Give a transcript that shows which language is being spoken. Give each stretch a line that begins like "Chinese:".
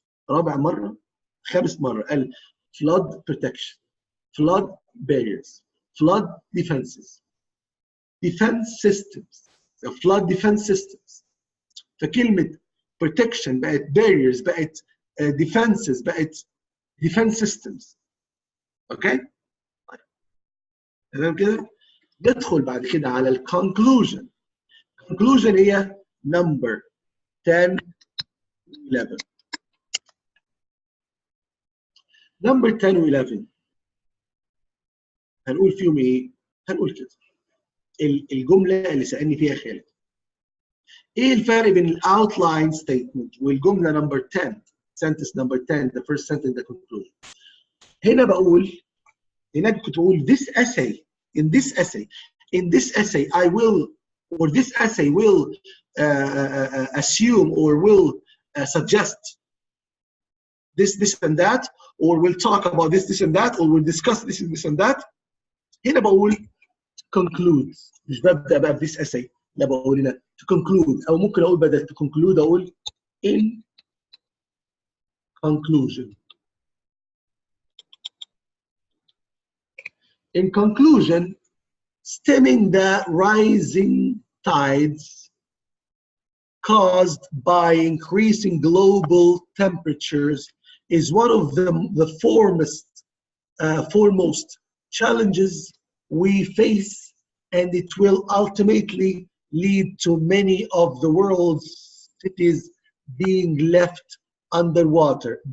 Arabic: رابع مرة، خامس مرة قال flood protection، flood barriers، flood defenses، defense systems، flood defense systems. فكلمة protection بقت barriers، بقت defenses، بقت defense systems. اوكي؟ تمام كده؟ ندخل بعد كده على ال conclusion. conclusion هي number 10 11. number 10 و 11 هنقول فيهم ايه؟ هنقول كده. الجملة اللي سألني فيها خالد. ايه الفرق بين الاوتلاين ستيتمنت والجملة نمبر 10؟
English: sentence number 10 the first sentence the conclusion.
Arabic: هنا بقول، هناك كنت بقول
English: this essay in this essay I will, or this essay will assume or will suggest this and that, or will talk about this and that, or will discuss this and that.
Arabic: هنا بقول conclude، مش ببدأ بقى
English: this essay،
Arabic: لا بقول هنا
English: to conclude،
Arabic: أو ممكن أقول بدل to conclude أقول
English: in conclusion. In conclusion, stemming the rising tides caused by increasing global temperatures is one of the foremost challenges we face, and it will ultimately lead to many of the world's cities being left underwater.